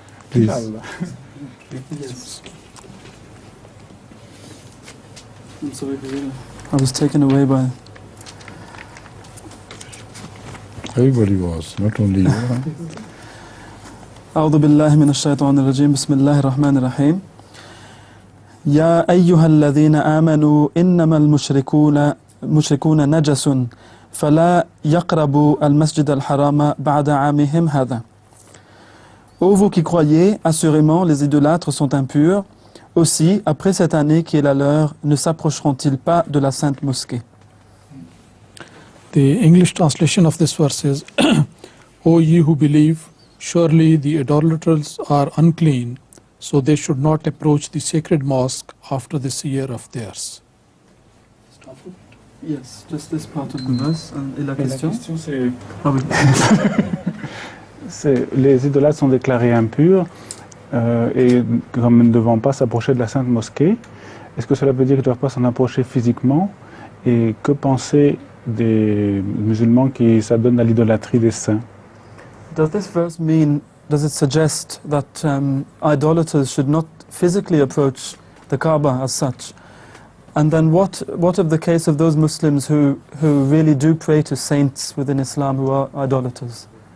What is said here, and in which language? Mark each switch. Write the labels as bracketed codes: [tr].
[en] Please. Yes. I'm sorry, I was taken away by... Everybody was, not only you. [ar] أعوذ بالله من الشيطان الرجيم بسم الله الرحمن الرحيم يا أيها الذين آمنوا إنما المشركون نجس فلا يقربوا المسجد الحرام بعد عامهم هذا. [fr] Ô vous qui croyez, assurément les idolâtres sont impurs. Aussi, après cette année qui est la leur, ne s'approcheront-ils pas de la sainte mosquée? [en] The English translation of this verse is, O ye who believe, surely the idolaters are unclean, so they should not approach the sacred mosque after this year of theirs. Yes, just this part of the verse. [fr] Et la question c'est... Ah oui. Les idolâtres sont déclarés impurs et comme ne devant pas s'approcher de la sainte mosquée. Est-ce que cela veut dire qu'ils ne doivent pas s'en approcher physiquement? Et que penser des musulmans qui s'adonnent à l'idolâtrie des saints? [en] Does this verse mean, does it suggest that idolaters should not physically approach the Kaaba as such? And then what of the case of those Muslims who really do pray to saints within Islam who are idolaters?